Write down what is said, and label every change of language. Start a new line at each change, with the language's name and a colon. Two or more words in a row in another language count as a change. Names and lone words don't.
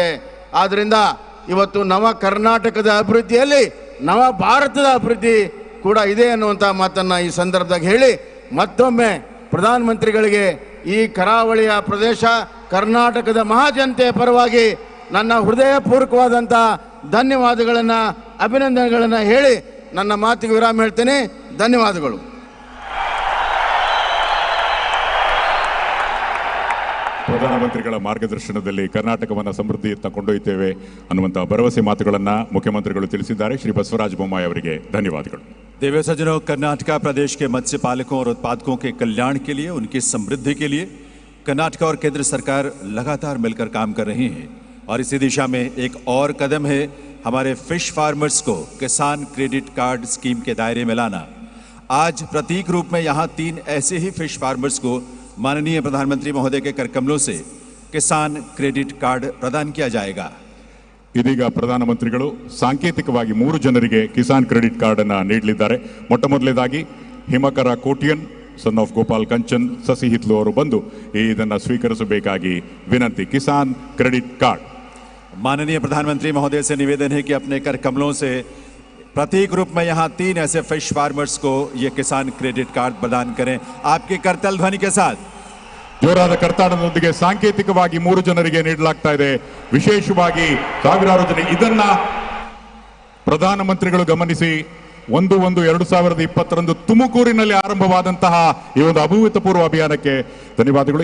Kannada: ಆದ್ದರಿಂದ ಇವತ್ತು ನವ ಕರ್ನಾಟಕದ ಅಭಿವೃದ್ಧಿಯಲ್ಲಿ ನವ ಭಾರತದ ಅಭಿವೃದ್ಧಿ ಕೂಡ ಇದೆ ಅನ್ನುವಂಥ ಮಾತನ್ನು ಈ ಸಂದರ್ಭದಾಗ ಹೇಳಿ, ಮತ್ತೊಮ್ಮೆ ಪ್ರಧಾನಮಂತ್ರಿಗಳಿಗೆ ಈ ಕರಾವಳಿಯ ಪ್ರದೇಶ ಕರ್ನಾಟಕದ ಮಹಾಜನತೆಯ ಪರವಾಗಿ ನನ್ನ ಹೃದಯಪೂರ್ವಕವಾದಂಥ ಧನ್ಯವಾದಗಳನ್ನು, ಅಭಿನಂದನೆಗಳನ್ನು ಹೇಳಿ ನನ್ನ ಮಾತಿಗೆ ವಿರಾಮ ಹೇಳ್ತೇನೆ. ಧನ್ಯವಾದಗಳು. ಪ್ರಧಾನಮಂತ್ರಿಗಳ ಮಾರ್ಗದರ್ಶನದಲ್ಲಿ ಕರ್ನಾಟಕವನ್ನು ಸಮೃದ್ಧಿಯತ್ತ ಕೊಂಡೊಯ್ತೇವೆ ಅನ್ನುವಂಥ ಭರವಸೆ ಮಾತುಗಳನ್ನು ಮುಖ್ಯಮಂತ್ರಿಗಳು ತಿಳಿಸಿದ್ದಾರೆ. ಶ್ರೀ ಬಸವರಾಜ ಬೊಮ್ಮಾಯಿ ಅವರಿಗೆ ಧನ್ಯವಾದಗಳು.
Hindi: दिव्य सज्जनों, कर्नाटका प्रदेश के मत्स्य पालकों और उत्पादकों के कल्याण के लिए, उनकी समृद्धि के लिए कर्नाटका और केंद्र सरकार लगातार मिलकर काम कर रही हैं. और इसी दिशा में एक और कदम है हमारे
English: fish farmers
Hindi: को किसान क्रेडिट कार्ड स्कीम के दायरे में लाना. आज प्रतीक रूप में यहाँ 3 ऐसे ही
English: fish farmers
Hindi: को माननीय प्रधानमंत्री महोदय के करकमलों से किसान क्रेडिट कार्ड प्रदान किया जाएगा.
Kannada: ಇದೀಗ ಪ್ರಧಾನಮಂತ್ರಿಗಳು ಸಾಂಕೇತಿಕವಾಗಿ 3 ಜನರಿಗೆ ಕಿಸಾನ್ ಕ್ರೆಡಿಟ್ ಕಾರ್ಡ್ ಅನ್ನು ನೀಡಲಿದ್ದಾರೆ. ಮೊಟ್ಟಮೊದಲನೇದಾಗಿ ಹಿಮಕರ ಕೋಟಿಯನ್,
English: son of
Kannada: ಗೋಪಾಲ್ ಕಂಚನ್, ಸಸಿ ಹಿತ್ಲು ಅವರು ಬಂದು ಇದನ್ನು ಸ್ವೀಕರಿಸಬೇಕಾಗಿ ವಿನಂತಿ. ಕಿಸಾನ್ ಕ್ರೆಡಿಟ್ ಕಾರ್ಡ್.
Hindi: माननीय प्रधानमंत्री महोदय से निवेदन है कि अपने कर कमलों से प्रतीक रूप में यहाँ 3 ऐसे
English: fish farmers
Hindi: को ये किसान क्रेडिट कार्ड प्रदान करें. आपके करतल ध्वनि के साथ
Kannada: ಜೋರಾದ ಕರ್ತಾಡದೊಂದಿಗೆ ಸಾಂಕೇತಿಕವಾಗಿ 3 ಜನರಿಗೆ ನೀಡಲಾಗ್ತಾ ಇದೆ. ವಿಶೇಷವಾಗಿ ಸಾವಿರಾರು ಜನ ಇದನ್ನ ಪ್ರಧಾನಮಂತ್ರಿಗಳು ಗಮನಿಸಿ 1/1/2020 ತುಮಕೂರಿನಲ್ಲಿ ಆರಂಭವಾದಂತಹ ಈ ಒಂದು ಅಭೂತಪೂರ್ವ ಅಭಿಯಾನಕ್ಕೆ ಧನ್ಯವಾದಗಳು.